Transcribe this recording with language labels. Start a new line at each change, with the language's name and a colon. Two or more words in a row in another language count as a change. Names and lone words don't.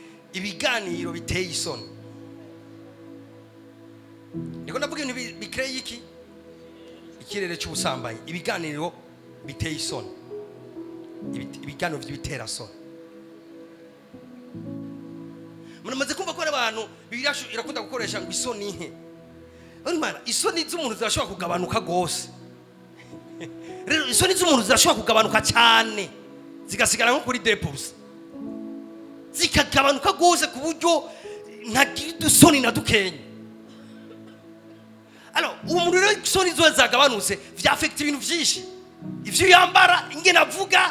Rundi: ibiganiro biteye isoni. Niko ndavuga ibintu bikreye iki ikirere cy'ubusambanyi, ibiganiro biteye isoni, ibiganiro by'ibitera soni. Munamaze kumva ko abantu Bibiliya irakunda gukoresha ngo isoni nke. Imana isoni z'umuntu zirashobora kugabanuka gose. Rero isoni z'umuntu zirashobora kugabanuka cyane zigasigara nko kuri 2%, zikagabanuka gose ku buryo ntagira dusoni na dukenye. Alors umuntu rero isoni zo zagabanutse vyafekta ibintu vyinshi, ivyo yambara, ingene avuga.